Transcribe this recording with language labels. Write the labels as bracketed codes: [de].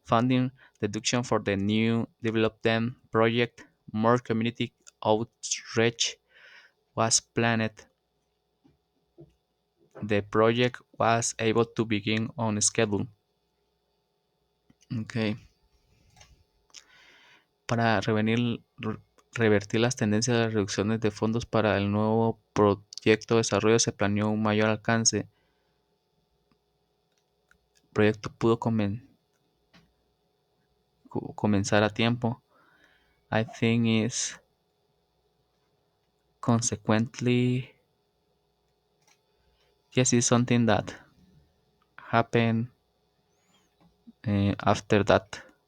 [en] funding deduction for the new development project. More community outreach was planned. The project was able to begin on schedule. Okay. [es] Para revertir las tendencias de las reducciones de fondos para el nuevo proyecto de desarrollo se planeó un mayor alcance. El proyecto pudo comenzar a tiempo. [en] I think is consequently, yes, it's something that happened after that.